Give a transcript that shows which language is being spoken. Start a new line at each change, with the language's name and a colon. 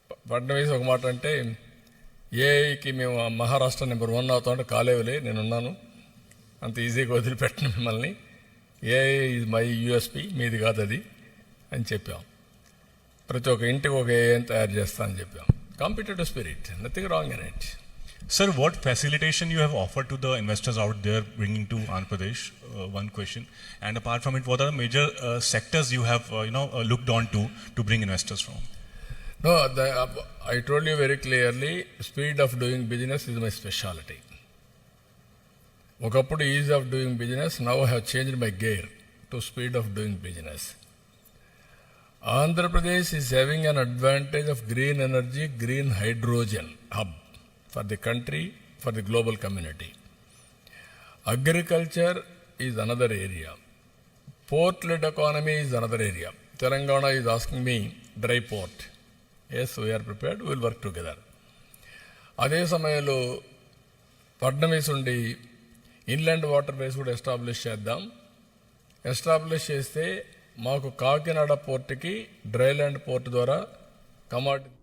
Telugu: ఫడ్నవీస్ ఒక మాట అంటే, ఏఐకి మేము మహారాష్ట్ర నెంబర్ 1 అవుతామంటే కాలేవులే, నేనున్నాను, అంత ఈజీగా వదిలిపెట్టను మిమ్మల్ని.
English: AI is my USP,
Telugu: మీది కాదు అది అని చెప్పాం. ప్రతి ఒక్క ఇంటికి ఒక ఏఐని తయారు చేస్తా అని చెప్పాం.
English: Competitive spirit, nothing wrong in it. Sir, what facilitation you have offered to the investors out there bringing to Andhra Pradesh? One question. And apart from it, what are the major sectors you have looked on to bring investors from? No, I told you very clearly, speed of doing business is my specialty. ఒకప్పుడు is of doing business, now I have changed my gear to speed of doing business. Andhra Pradesh is having an advantage of green energy, green hydrogen hub for the country, for the global community. Agriculture is another area. Port-led economy is another area. Telangana is asking me dry port. Yes, we are prepared. We will work together.
Telugu: అదే సమయంలో ఫడ్నవీస్ ఉండి inland water ways కూడా establish చేద్దాం. Establish చేస్తే మాకు కాకినాడ పోర్టుకి dryland port ద్వారా commodity